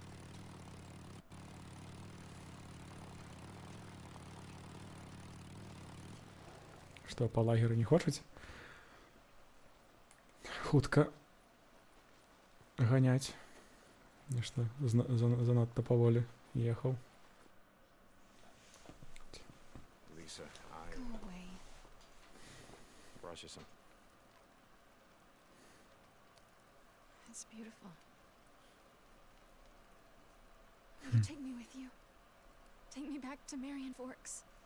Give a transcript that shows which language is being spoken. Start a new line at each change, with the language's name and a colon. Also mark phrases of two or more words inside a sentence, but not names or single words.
Belarusian: Што, па лагеры не хочаце? Хутка ганяць. Нешта занадта паволі ехаў.
English: Lisa, Go away. brought you some. It's beautiful. Will you take me with you? Take me back to Marion Forks.